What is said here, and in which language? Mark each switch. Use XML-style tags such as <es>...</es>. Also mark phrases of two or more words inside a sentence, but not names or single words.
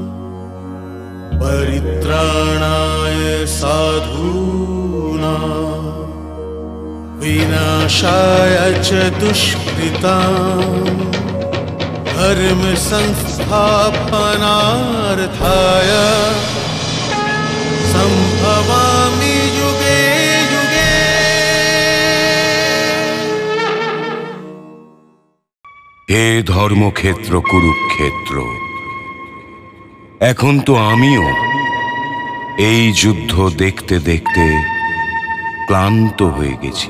<sa>परित्राणाय साधूनां विनाशाय च दुष्कृतां धर्म संस्थापनार्थाय संभवामि युगे युगे।</sa> <bn>হে ধর্মক্ষেত্র কুরুক্ষেত্র, এখন তো আমিও এই যুদ্ধ দেখতে দেখতে ক্লান্ত হয়ে গেছি।</bn>